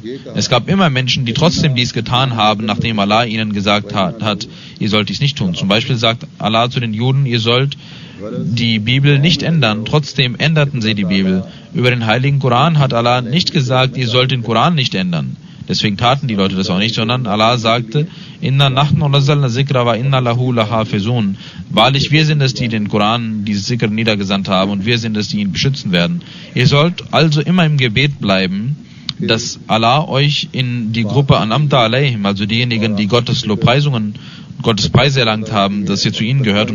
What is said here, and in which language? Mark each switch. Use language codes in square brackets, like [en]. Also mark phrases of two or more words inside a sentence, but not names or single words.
[de] Es gab immer Menschen, die trotzdem dies getan haben, nachdem Allah ihnen gesagt hat, ihr sollt dies nicht tun. Zum Beispiel sagt Allah zu den Juden, ihr sollt die Bibel nicht ändern. Trotzdem änderten sie die Bibel. Über den Heiligen Koran hat Allah nicht gesagt, ihr sollt den Koran nicht ändern. Deswegen taten die Leute das auch nicht, sondern Allah sagte, [ar] إنا نحن نزلنا الذكر وإنا له لحافظون. [de] Wahrlich, wir sind es, die den Koran, dieses Zikr niedergesandt haben und wir sind es, die ihn beschützen werden. Ihr sollt also immer im Gebet bleiben, dass Allah euch in die Gruppe [ar] أنعمت عليهم, [de] also diejenigen, die Gottes Lobpreisungen, Gottes Preise erlangt haben, dass ihr zu ihnen gehört.